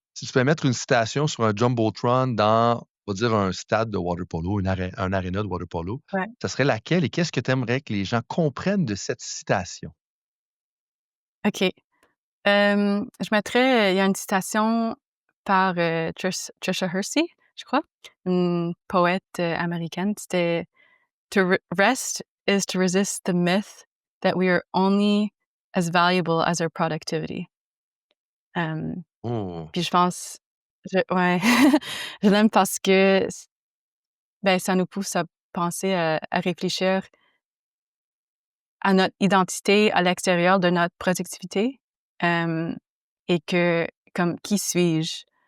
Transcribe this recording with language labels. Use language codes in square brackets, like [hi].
[fr] Si tu peux mettre une citation sur un Jumbotron dans, on va dire, un stade de water polo, un aréna de water polo, Ouais. ça serait laquelle et qu'est-ce que tu aimerais que les gens comprennent de cette citation? OK. Je mettrais, il y a une citation par Trisha Hersey, je crois, une poète américaine. C'était [en] To rest is to resist the myth that we are only as valuable as our productivity. Oh. [fr] Puis je pense, ouais, je l'aime parce que ben, ça nous pousse à penser, à réfléchir à notre identité à l'extérieur de notre productivité, et que comme qui suis-je?